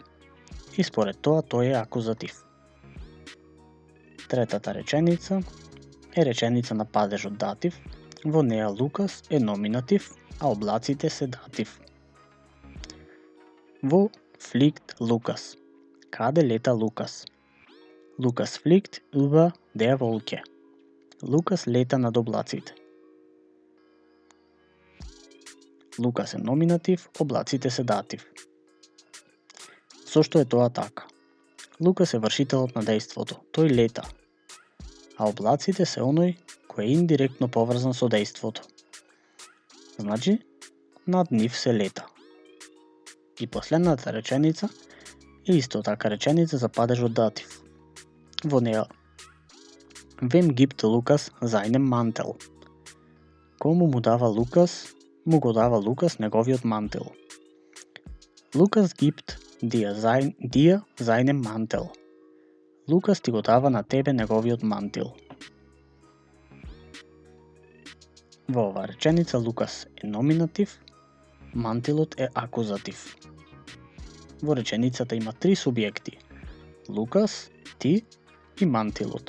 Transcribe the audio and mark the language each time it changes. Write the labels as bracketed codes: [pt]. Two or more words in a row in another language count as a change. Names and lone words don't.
[mk] И според тоа тој е акузатив. Третата реченица е реченица на падежот датив, во неја Лукас е номинатив, а облаците се датив. [de] Во fliegt Lukas? [mk] Каде лета Лукас? [de] Lukas fliegt über der Wolke. [mk] Лукас лета над облаците. Лукас е номинатив, облаците се датив. Зошто е тоа така? Лукас е вршителот на дејството, тој лета, а облаците се оној кој е индиректно поврзан со дејството. Значи, над нив се лета. И последната реченица е исто така реченица за падежот датив. Во неја [de] Wem gibt Lukas seinen Mantel? [mk] Кому му дава Лукас, му го дава Лукас неговиот мантил. [de] Lukas gibt dir seinen Mantel. [mk] Лукас ти го дава на тебе неговиот мантил. Во оваа реченица Лукас е номинатив, мантилот е акузатив. Во реченицата има три субјекти: Лукас, ти и мантилот.